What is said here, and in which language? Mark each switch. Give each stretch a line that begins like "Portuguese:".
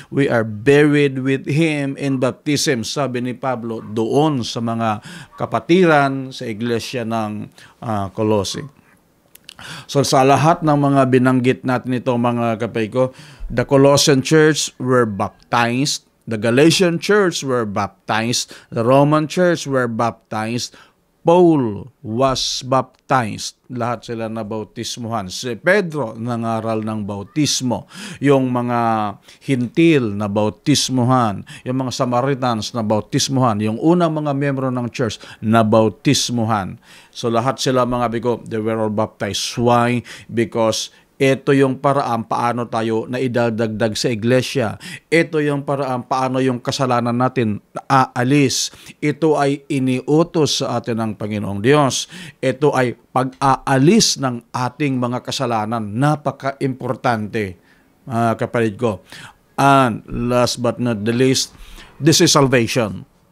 English: We are buried with him in baptism.
Filipino: Sabi ni Pablo doon sa mga kapatiran sa iglesia ng Colossae. So sa lahat ng mga binanggit natin ito, mga kapay ko,
English: the Colossian church were baptized, the Galatian church were baptized, the Roman church were baptized, Paul was baptized.
Filipino: Lahat sila na bautismuhan. Si Pedro nangaral ng bautismo. Yung mga Hintil na bautismuhan. Yung mga Samaritans na bautismuhan. Yung unang mga miyembro ng church na bautismuhan. So lahat sila, mga bigo,
English: they were all baptized. Why? Because
Filipino: ito yung paraan paano tayo na idadagdag sa iglesia. Ito yung paraan paano yung kasalanan natin aalis. Ito ay iniutos sa atin ng Panginoong Diyos. Ito ay pag-aalis ng ating mga kasalanan. Napaka-importante, kapatid ko.
English: And last but not the least, this is salvation.